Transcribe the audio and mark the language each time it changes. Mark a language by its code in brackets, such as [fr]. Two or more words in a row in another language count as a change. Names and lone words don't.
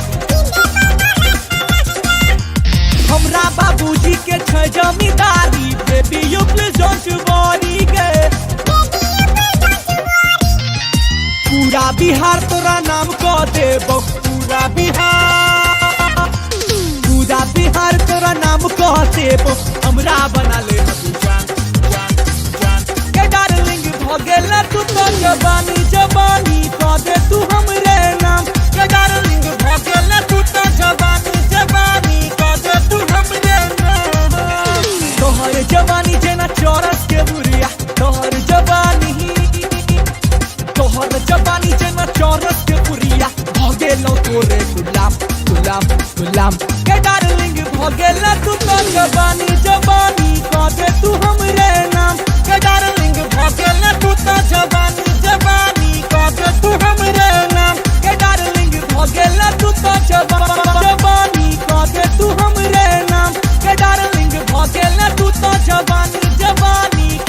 [mai] हमरा बाबूजी के छै जमींदारी [en] baby you please don't worry [mai] गे पूरा बिहार तोरा नाम कह देबो पूरा बिहार तोरा नाम कह देबो हमरा बना ले जान जान जान के डार्लिंग भगेला तू तो जवानी कह दे तू हमरे नाम के डार्लिंग भगेला तू तो जवानी कह दे तू हमरे नाम तोहर जवानी जेना चौरस के बुरिया तोहर जवानी जेना चौरस के बुरिया भगेलो तोरे गुलाम गुलाम गुलाम के डार्लिंग भगेला तू तो जवानी कह दे तू हमरे नाम के डार्लिंग भगेल तू तो जवानी जवानी काके तू हमरे नाम के डार्लिंग भगेल तू तो जवानी काके तू हमरे नाम के डार्लिंग भगेल तू तो जवानी जवानी।